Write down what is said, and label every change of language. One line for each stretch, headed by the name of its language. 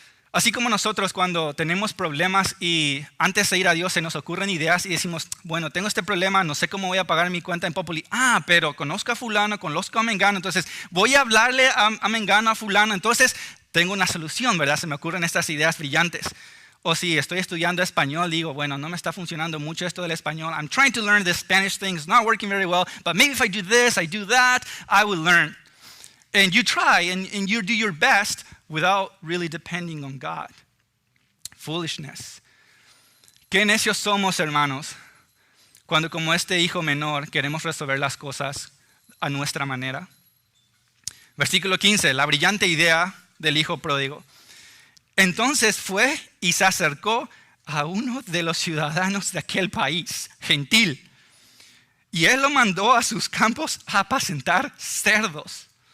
Spanish: Así como nosotros cuando tenemos problemas y antes de ir a Dios se nos ocurren ideas y decimos, bueno, tengo este problema, no sé cómo voy a pagar mi cuenta en Populi. Pero conozco a fulano, conozco a Mengano, entonces voy a hablarle a Mengano, a fulano, entonces tengo una solución, ¿verdad? Se me ocurren estas ideas brillantes. O si estoy estudiando español, digo, bueno, no me está funcionando mucho esto del español.
English: I'm trying to learn this Spanish thing, it's not working very well, but maybe if I do this, I do that, I will learn. And you try and you do your best without really depending on God. Foolishness.
Spanish: Qué necios somos, hermanos, cuando como este hijo menor queremos resolver las cosas a nuestra manera. Versículo 15, la brillante idea del hijo pródigo. Entonces fue y se acercó a uno de los ciudadanos de aquel país, gentil, y él lo mandó a sus campos a apacentar cerdos.